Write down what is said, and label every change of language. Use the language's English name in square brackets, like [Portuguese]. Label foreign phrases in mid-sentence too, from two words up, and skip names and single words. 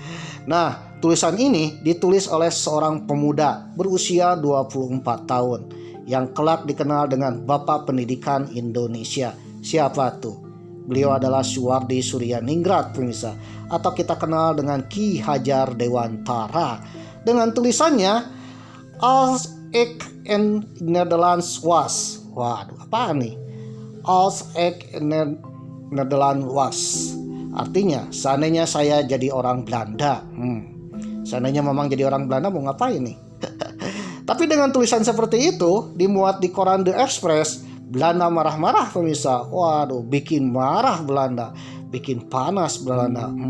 [Indonesian] Nah, tulisan ini ditulis oleh seorang pemuda berusia 24 tahun. yang kelak dikenal dengan Bapak Pendidikan Indonesia. Siapa tuh? Beliau adalah Suwardi Suryaningrat, pemirsa, atau kita kenal dengan Ki Hajar Dewantara, dengan tulisannya [Dutch] Als ik in Nederlands was. [Indonesian] Waduh, apa nih? [Dutch] Als ik in Nederlands was. [Indonesian] Artinya, seandainya saya jadi orang Belanda. Seandainya memang jadi orang Belanda mau ngapain nih? Tapi dengan tulisan seperti itu dimuat di koran The Express, Belanda marah-marah, pemirsa. Waduh, bikin marah Belanda, bikin panas Belanda.